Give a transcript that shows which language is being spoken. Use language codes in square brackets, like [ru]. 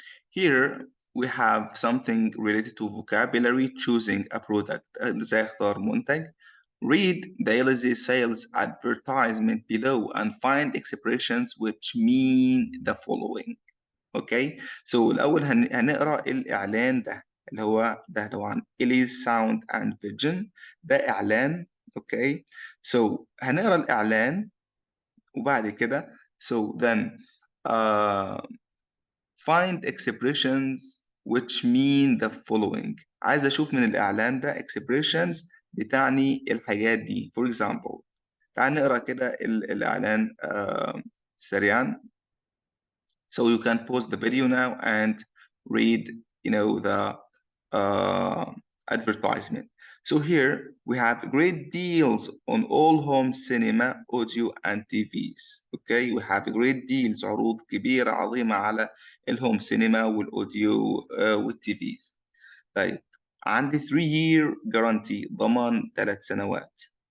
[en] Here we have something related to vocabulary, choosing a product. [ar] ازاي اختار منتج. [en] Read daily sales advertisement below and find expressions which mean the following. [ar] Okay, so الأول هنقرأ الإعلان ده اللي هو ده طبعا Elise Sound and Vision، ده إعلان. [en] Okay, so [ar] هنقرأ الإعلان وبعد كده [en] so then find expressions which mean the following. [ar] عايز أشوف من الإعلان ده expressions بتعني الحاجات دي. [en] For example، [ar] تعال نقرأ كده الإعلان سريعا. [en] So you can pause the video now and read, the advertisement. So here we have great deals on all home cinema, audio and TVs. Okay, we have great deals، [ar] عروض كبيرة عظيمة على الهوم سينما والأوديو والTVs. طيب عندي [en] 3-year guarantee، [ar] ضمان 3 سنوات.